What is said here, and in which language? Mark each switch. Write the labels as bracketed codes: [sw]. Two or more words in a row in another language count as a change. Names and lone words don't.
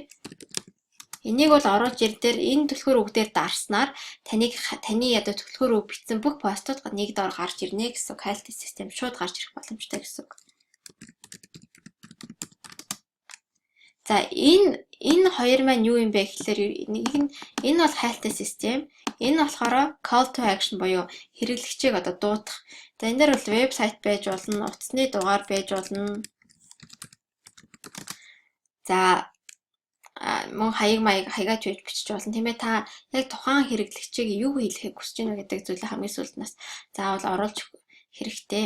[mn] Энийг бол оруулж ир дээр энэ түлхүүр үгээр дарснаар таны одоо түлхүүр үг бичсэн бүх постууд нэг доор гарч ирнэ гэсэн үг. Хайлт систем шууд гарч ирэх боломжтой гэсэн үг. За энэ хоёр маань юу юм бэ гэхэлэр энэ бол хайлт систем. Энэ болохоор [en] call to action [mn] буюу хэрэглэгчийг одоо дуудах. За энэ дээр бол вебсайт байж болно, утасны дугаар байж болно. За мөн хаягаад бичиж болно тийм ээ. Та яг тухайн хэрэглэгчийг юу хэлэхийг хүсэж байна гэдэг зүйлээ хамгийн сүүлд нас заавал оруулж хэрэгтэй.